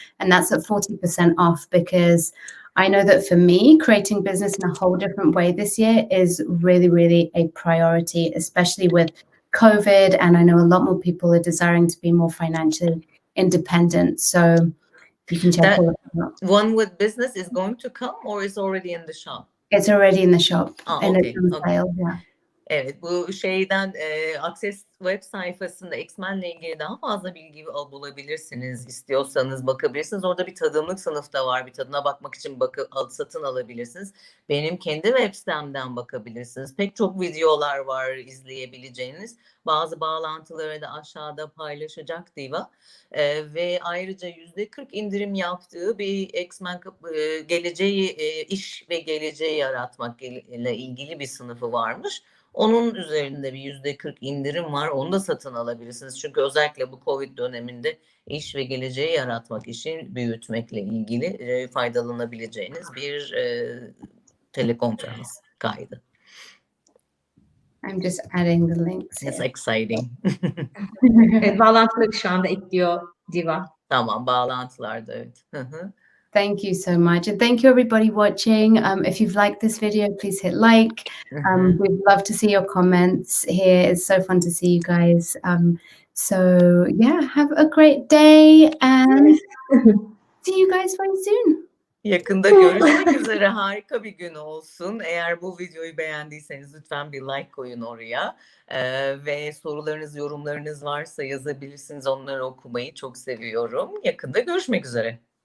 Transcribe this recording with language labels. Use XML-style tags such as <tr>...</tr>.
<en>And that's at 40% off because I know that for me, creating business in a whole different way this year is really, really a priority, especially with COVID. And I know a lot more people are desiring to be more financially independent. So you can check all of that out. One with business is going to come or is already in the shop? It's already in the shop. And Okay, it's on sale, yeah.</en> <tr>Evet, bu şeyden Access web sayfasında X-Men'le ilgili daha fazla bilgi bulabilirsiniz. İstiyorsanız bakabilirsiniz. Orada bir tadımlık sınıf da var. Bir tadına bakmak için satın alabilirsiniz. Benim kendi web sitemden bakabilirsiniz. Pek çok videolar var izleyebileceğiniz. Bazı bağlantıları da aşağıda paylaşacak Diva. Ve ayrıca %40 indirim yaptığı bir X-Men geleceği, iş ve geleceği yaratmak ile ilgili bir sınıfı varmış. Onun üzerinde bir %40 indirim var. Onu da satın alabilirsiniz. Çünkü özellikle bu Covid döneminde iş ve geleceği yaratmak, işi büyütmekle ilgili faydalanabileceğiniz bir telekonferans kaydı.</tr> <en>I'm just adding the links. It's exciting.</en> <tr>Evet, bağlantıları şu anda ekliyor Diva. Tamam, bağlantılarda evet.</tr> <en>Thank you so much. And thank you everybody watching. If you've liked this video, please hit like. We'd love to see your comments here. It's so fun to see you guys. So yeah, have a great day and see you guys very soon.</en> <tr>Yakında görüşmek üzere. Harika bir gün olsun. Eğer bu videoyu beğendiyseniz lütfen bir like koyun oraya. Ve sorularınız, yorumlarınız varsa yazabilirsiniz. Onları okumayı çok seviyorum. Yakında görüşmek üzere.</tr>